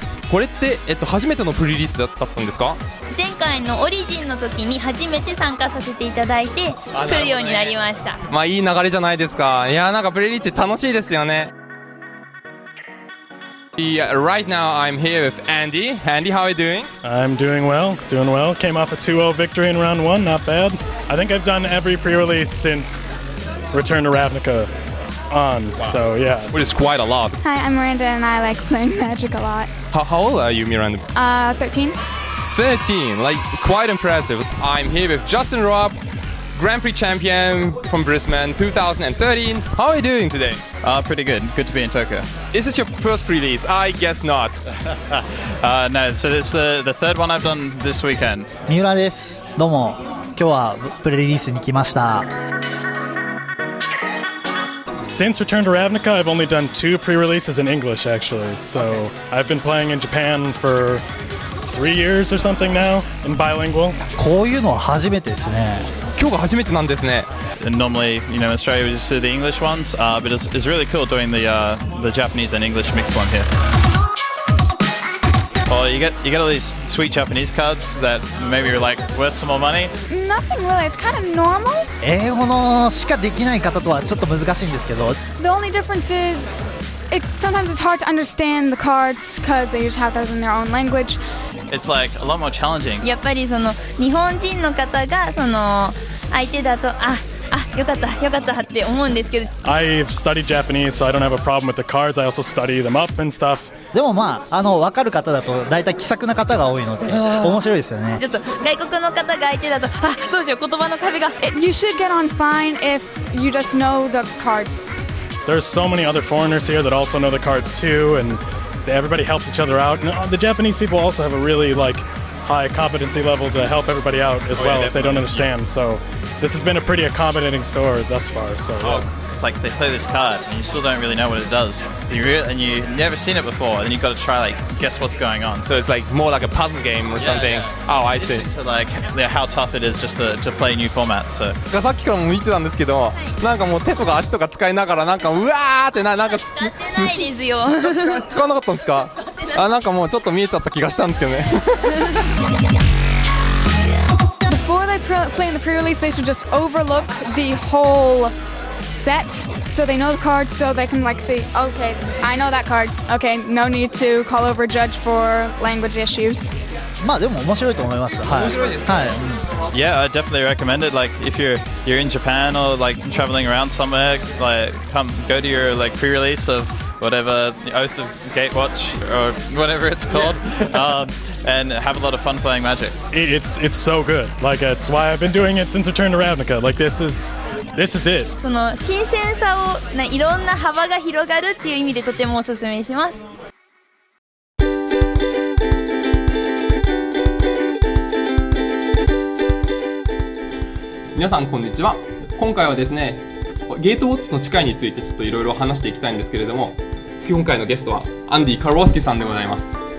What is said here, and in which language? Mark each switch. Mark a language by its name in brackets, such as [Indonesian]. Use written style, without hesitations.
[Japanese] これって、初めてのプリリリースだったんですか？前回のオリジンの時に初めて参加させていただいて来るようになりました。まあいい流れじゃないですか。いやなんかプリリリースって楽しいですよね。 [English] Yeah, right now I'm here with Andy. Andy, how are you doing? I'm doing well. Came off a 2-0 victory in round 1, not bad. I think I've done every pre-release since Return to Ravnica on, so yeah. Which is quite a lot. Hi, I'm Miranda and I like playing Magic a lot. How old are you, Miranda? 13. 13, like quite impressive. I'm here with Justin Robb, Grand Prix champion from Brisbane 2013. How are you doing today? Pretty good. Good to be in Tokyo. Is this your first release? I guess not. No, so it's the third one I've done this weekend. [Japanese] 三浦です。どうも。今日はプレリリースに来ました。 [English] Since Return to Ravnica, I've only done 2 pre-releases in English, actually. So I've been playing in Japan for 3 years or something now, in bilingual. [Japanese] こういうのは初めてですね。今日が初めてなんですね。 [English] And normally, in Australia we just do the English ones, but it's really cool doing the Japanese and English mixed one here. Well, you get all these sweet Japanese cards that maybe are like worth some more money. Nothing really, it's kind of normal. [Japanese] 英語のしかできない方とはちょっと難しいんですけど。 [English] The only difference is sometimes it's hard to understand the cards because they just have those in their own language. It's like a lot more challenging. [Japanese] やっぱりその日本人の方がその相手だとよかったって思うんですけど。 [English] I've studied Japanese, so I don't have a problem with the cards. I also study them up and stuff. [Japanese] でもまあ分かる方だと大体気さくな方が多いので面白いですよね。ちょっと外国の方が相手だとどうしよう言葉の壁が。 [English] You should get on fine if you just know the cards. There's so many other foreigners here that also know the cards too, and everybody helps each other out. And the Japanese people also have a really high competency level to help everybody out as well if they don't understand. So this has been a pretty accommodating store thus far. So it's like they play this card and you still don't really know what it does. And you've never seen it before, and then you've got to try guess what's going on. So it's like more like a puzzle game or something. Oh, I see. To how tough it is just to play new formats. So [Japanese] さっきからも見てたんですけど、なんかもう手とか足とか使いながらなんかうわーってなんかやってないですよ。使わなかったんですか？なんかもうちょっと見えちゃった気がしたんですけどね。 [English] Before they play in the pre-release, they should just overlook the whole set so they know the cards, so they can say, okay, I know that card. Okay, no need to call over a judge for language issues. [Japanese] まあでも面白いと思います。はい。面白いです。はい。 [English] Yeah, I definitely recommend it. If you're in Japan or traveling around somewhere, go to your pre-release of whatever, the Oath of Gatewatch or whatever it's called, and have a lot of fun playing Magic. It's so good. It's why I've been doing it since Return to Ravnica. This is it. [Japanese] その新鮮さをいろんな幅が広がるっていう意味でとてもおすすめします。皆さんこんにちは。今回はですね、ゲートウォッチの誓いについてちょっといろいろ話していきたいんですけれども、今回のゲストはアンディ・カロワスキさんでございます。